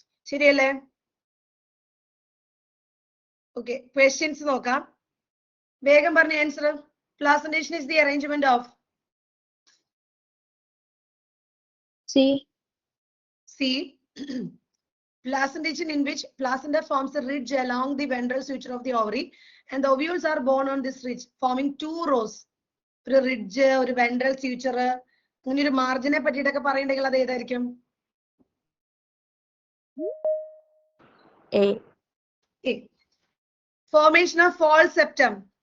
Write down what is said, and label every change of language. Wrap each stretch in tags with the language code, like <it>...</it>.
<ml>ശരിയല്ലേ? Okay, questions നോക്കാം. വേഗം പറഞ്ഞ answer.</ml> <en>Placentation is the arrangement of C. Placentation in which placenta forms a ridge along the ventral suture of the ovary and the ovules are born on this ridge forming two rows.</en> <ml>ഒരു ridge, ഒരു ventral suture, അങ്ങനെ ഒരു മാർജിനെ പറ്റിയിട്ടൊക്കെ പറയണ്ടെങ്കിൽ അത് ഏതായിരിക്കും?</ml> <en>A. Formation of false septum.</en>